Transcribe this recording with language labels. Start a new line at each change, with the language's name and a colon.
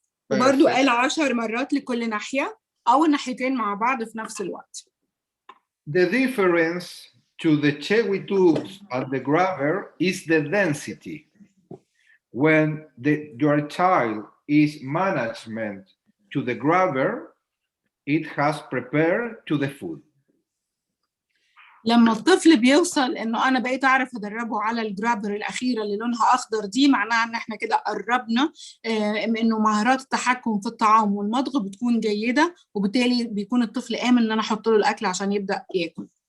Arabic: وبرضو قال 10 مرات لكل ناحية أو الناحيتين مع بعض في نفس الوقت.
English: The difference to the chewy tubes and the grabber is the density. When your child is management to the grabber, it has prepared to the food.
Arabic: لما الطفل بيوصل انه انا بقيت اعرف ادربه على الجرابر الاخيره اللي لونها اخضر دي، معناها ان احنا كده قربنا انه مهارات التحكم في الطعام والمضغ بتكون جيده، وبالتالي بيكون الطفل امن ان انا احط له الاكل عشان يبدا ياكل.